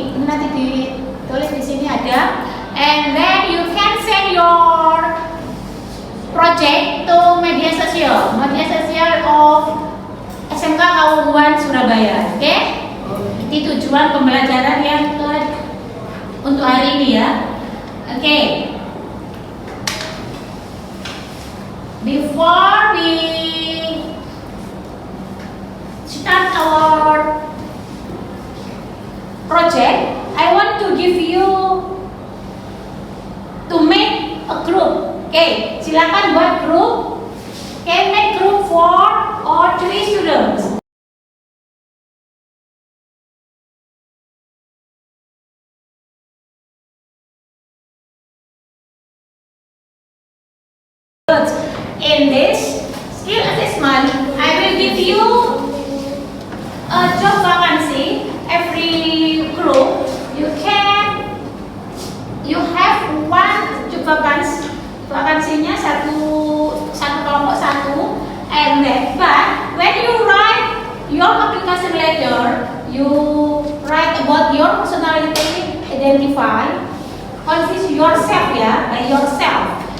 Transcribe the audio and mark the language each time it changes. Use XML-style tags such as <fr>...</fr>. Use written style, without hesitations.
<id>Ini nanti ditulis di sini ada.</id> <en>And then you can send your project to media sosial of SMK Kaungguan Surabaya. Oke?</en> <id>Ini tujuan pembelajaran yang untuk hari ini ya. Oke.</id> <en>Before we start our project, I want to give you to make a group. Okay,</en> <id>silakan buat grup.</id> <en>Okay, make group 4 or 3 students. In this skill assessment, I will give you a job vacancy. Every group you have one job vacancy.</en> <id>Vakansinya satu kelompok satu.</id> <en>And then, but when you write your application letter, you write about your personality, identify, confess yourself ya, by yourself.</en>